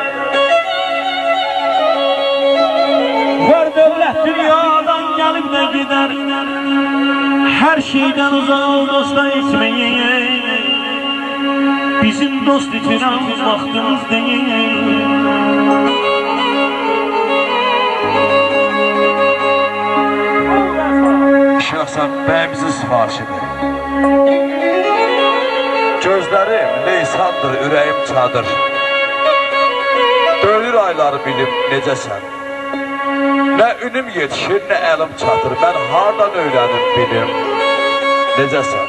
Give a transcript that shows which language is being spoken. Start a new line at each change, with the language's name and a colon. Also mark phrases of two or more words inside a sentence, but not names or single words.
Turkish: Var devlet dünyadan gelip de gider, her şeyden uzak ol dosta itmeyin. Bizim dost itiren vaktimiz değil.
Azerbaijani: Şahsen bəyimizin sifarişidir. Gözlərim leysandır, ürəyim çadır. Döyür ayları bilib necəsən. Nə ünüm yetişir, nə əlim çatır. Mən hardan öyrənim bilim necəsən.